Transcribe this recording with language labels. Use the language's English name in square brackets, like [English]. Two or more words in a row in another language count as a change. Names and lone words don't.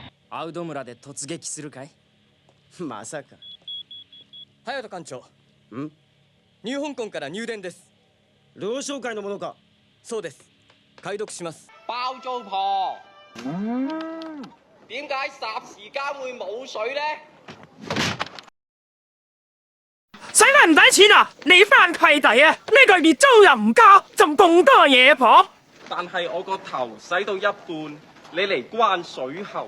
[Japanese] アウド村で突撃するかい？まさか。隼人艦長。ん？ニュー香港から入電です。老商会のものか？そうです。解読します。 [Cantonese] 包租婆，點解霎時間會冇水呢？使乜唔使錢啊？你翻契弟啊？呢個月租又唔交，仲咁多嘢婆。但係我個頭洗到一半，你嚟關水喉。